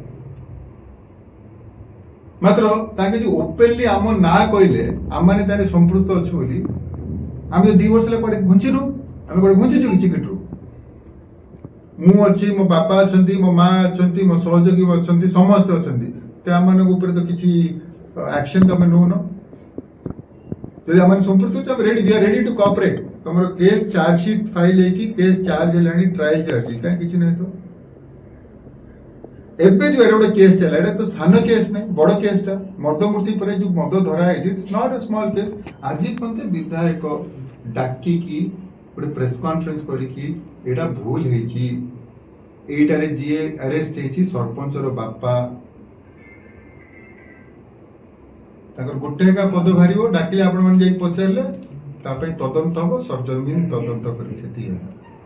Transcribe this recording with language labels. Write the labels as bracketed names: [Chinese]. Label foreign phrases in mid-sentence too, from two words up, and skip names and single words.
[Odia] ମାତ୍ର ତାଙ୍କେ ଯୋଉ ଓପେନଲି ଆମ ନାଁ କହିଲେ ଆମମାନେ ତାରେ ସମ୍ପୃକ୍ତ ଅଛୁ ବୋଲି, ଆମେ 2 ବର୍ଷ ହେଲା କୁଆଡ଼େ ଘୁଞ୍ଚିନୁ? ଆମେ କୁଆଡ଼େ ଘୁଞ୍ଚିଛୁ କି ଚିକିଟିରୁ? ମୁଁ ଅଛି, ମୋ ବାପା ଅଛନ୍ତି, ମୋ ମା ଅଛନ୍ତି, ମୋ ସହଯୋଗୀ ଅଛନ୍ତି, ସମସ୍ତେ ଅଛନ୍ତି। ତ ଆମମାନଙ୍କ ଉପରେ ତ କିଛି ଆକ୍ସନ ତମେ ନେଉନ। ଯଦି ଆମେ ସମ୍ପୃକ୍ତ ଅଛୁ, ଆମେ ରେଡି, [English] we are ready to cooperate. [Odia] ତମର [English] case charge sheet file [Odia] ହେଇକି [English] case charge [Odia] ହେଲାଣି, ଟ୍ରାଏଲ ଚାଲିଛି, କାହିଁ କିଛି ନାହିଁ ତ। ଏବେ ଯୋଉ ଏଟା ଗୋଟେ କେସ୍ ହେଲା, ଏଟା ତ ସାନ କେସ୍ ନାହିଁ, ବଡ଼ କେସ୍ଟା। ମଦ ମୃତ୍ୟୁ ପରେ ଯୋଉ ମଦ ଧରା ହେଇଛି, [English] it's not a small case. [Odia] ଆଜି ପର୍ଯ୍ୟନ୍ତ ବିଧାୟକ ଡାକିକି ଗୋଟେ [English] press conference [Odia] କରିକି ଏଇଟା ଭୁଲ ହେଇଛି, ଏଇଟାରେ ଯିଏ ଆରେଷ୍ଟ ହେଇଛି ସରପଞ୍ଚର ବାପା, ତାଙ୍କର ଗୋଟେ ଏକା ପଦ ବାହାରିବ, ଡାକିଲେ ଆପଣମାନେ ଯାଇକି ପଚାରିଲେ, ତା ପାଇଁ ତଦନ୍ତ ହବ, ସରଜମିନ ତଦନ୍ତ କରି ସେତିକି ହେଲା।